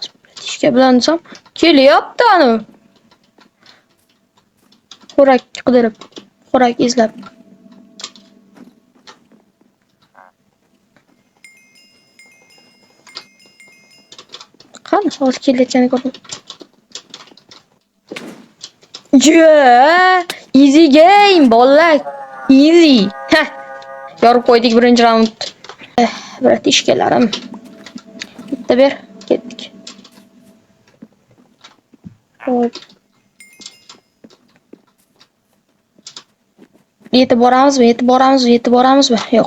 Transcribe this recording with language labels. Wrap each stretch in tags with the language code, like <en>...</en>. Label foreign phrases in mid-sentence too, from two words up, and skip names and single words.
<uz>Ishga bilan desam, kelyapti ani. Xo'rak qidirib, xo'rak izlab. Qani hozir kelayotganini ko'rdim.</uz> <en>Yeah, easy game,</en> <uz>bolalar. Easy. Heh. Yorib qo'ydik birinchi raund. Bratishkalarim. Bitta ber, ketdik. Hop. Yetib boramizmi? Yo'q.</uz>